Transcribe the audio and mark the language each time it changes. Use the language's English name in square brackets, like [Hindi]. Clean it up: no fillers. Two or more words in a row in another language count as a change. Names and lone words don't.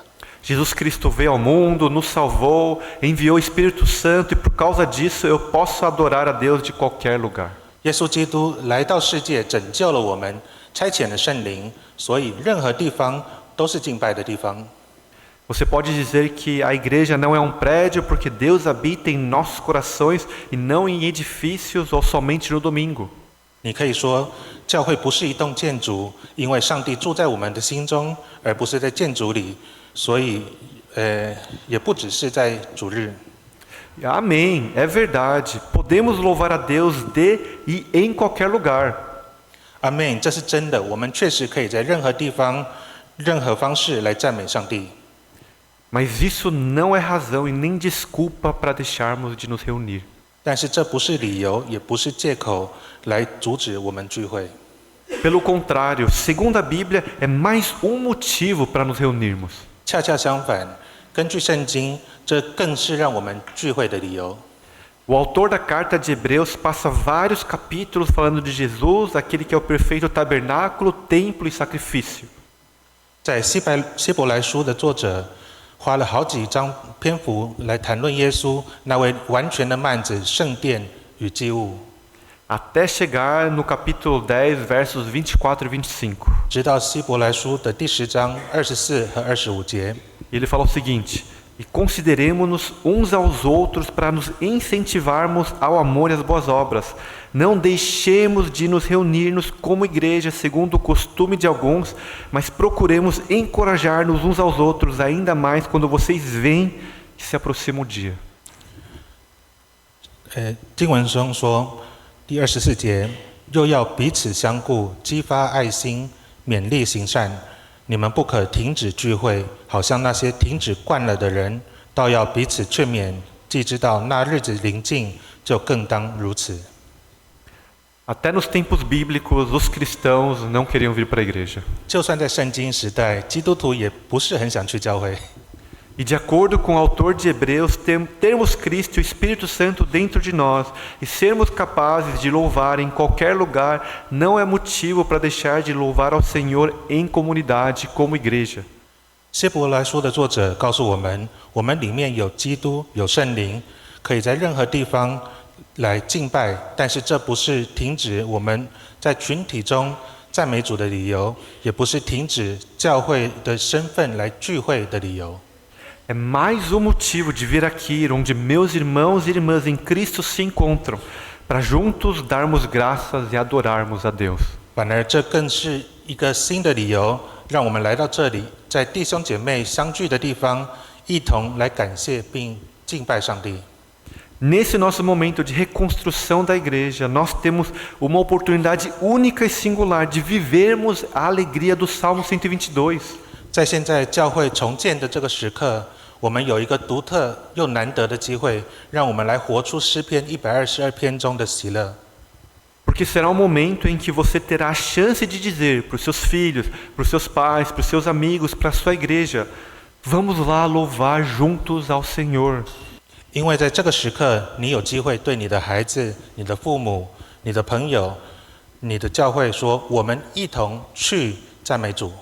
[Portuguese] Jesus Cristo veio ao mundo, nos salvou, enviou o Espírito Santo e por causa disso eu posso adorar a Deus de qualquer lugar. [Chinese] 耶稣基督来到世界，拯救了我们，差遣了圣灵，所以任何地方都是敬拜的地方。 [Portuguese] Você pode dizer que a igreja não é um prédio porque Deus habita em nossos corações e não em edifícios ou somente no domingo. [Chinese] 你可以说，教会不是一栋建筑，因为上帝住在我们的心中，而不是在建筑里，所以，也不只是在主日。 [Portuguese] Amém, é verdade. Podemos louvar a Deus de e em qualquer lugar. Amém， [Chinese] 这是真的。我们确实可以在任何地方、任何方式来赞美上帝。 [Portuguese] Mas isso não é razão e nem desculpa para deixarmos de nos reunir. [Chinese] 但是这不是理由，也不是借口来阻止我们聚会。 [Portuguese] Pelo contrário, segundo a Bíblia, é mais motivo para nos reunirmos. [Chinese] 恰恰相反，根据圣经，这更是让我们聚会的理由。 [Portuguese] O autor da carta de Hebreus passa vários capítulos falando de Jesus, aquele que é o perfeito tabernáculo, templo e sacrifício. [Chinese] 在希伯来书的作者花了好几章篇幅来谈论耶稣那位完全的幔子、圣殿与祭物， [Portuguese] Até chegar no capítulo 10, versos 24 e 25. [Chinese] 直到希伯来书的第10章24和25节。 [Portuguese] Ele fala o seguinte: E consideremos-nos uns aos outros para nos incentivarmos ao amor e às boas obras. Não deixemos de nos reunir-nos como igreja, segundo o costume de alguns, mas procuremos encorajar-nos uns aos outros, ainda mais quando vocês veem que se aproxima o dia. [Chinese] 经文中说，第24节，又要彼此相顾，激发爱心，勉励行善。你们不可停止聚会，好像那些停止惯了的人，倒要彼此劝勉，既知道那日子临近，就更当如此。 [Portuguese] Até nos tempos bíblicos, os cristãos não queriam vir para a igreja. [Chinese] 就算在圣经时代，基督徒也不是很想去教会。 [Portuguese] E de acordo com o autor de Hebreus, termos Cristo e o Espírito Santo dentro de nós e sermos capazes de louvar em qualquer lugar não é motivo para deixar de louvar ao Senhor em comunidade como igreja. [Chinese] 希伯来书的作者告诉我们，我们里面有基督，有圣灵，可以在任何地方来敬拜，但是这不是停止我们在群体中赞美主的理由，也不是停止教会的身份来聚会的理由。 [Portuguese] É mais um motivo de vir aqui onde meus irmãos e irmãs em Cristo se encontram, para juntos darmos graças e adorarmos a Deus. [Chinese] 反而这更是一个新的理由，让我们来到这里，在弟兄姐妹相聚的地方，一同来感谢并敬拜上帝。 [Portuguese] Nesse nosso momento de reconstrução da igreja, nós temos uma oportunidade única e singular de vivermos a alegria do Salmo 122. [Chinese] 在现在教会重建的这个时刻，我们有一个独特又难得的机会，让我们来活出诗篇122篇中的喜乐。 [Portuguese] Porque será um momento em que você terá a chance de dizer para os seus filhos, para os seus pais, para os seus amigos, para a sua igreja: vamos lá louvar juntos ao Senhor. [Chinese] 因为在这个时刻，你有机会对你的孩子、你的父母、你的朋友、你的教会说：我们一同去赞美主。